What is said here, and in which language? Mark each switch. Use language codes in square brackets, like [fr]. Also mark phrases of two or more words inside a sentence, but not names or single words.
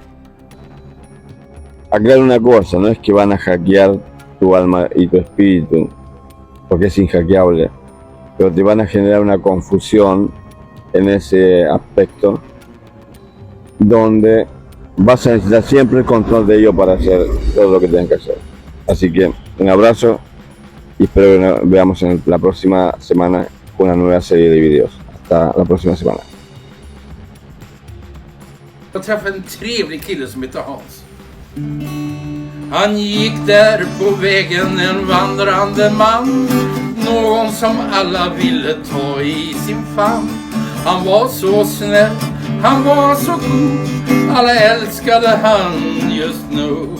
[es] Aclaro una cosa, no es que van a hackear tu alma y tu espíritu, porque es inhackeable, pero te van a generar una confusión en ese aspecto, donde vas a necesitar siempre el control de ello para hacer todo lo que tengas que hacer. Así que un abrazo y espero que nos veamos en la próxima semana con una nueva serie de videos. Hasta la próxima semana. [sv] Jag träffade en trevlig kille som heter Hans. Han gick där på vägen, en vandrande man, någon som alla ville ta i sin famn. Han var så snäll, han var så god, alla älskade han just nu.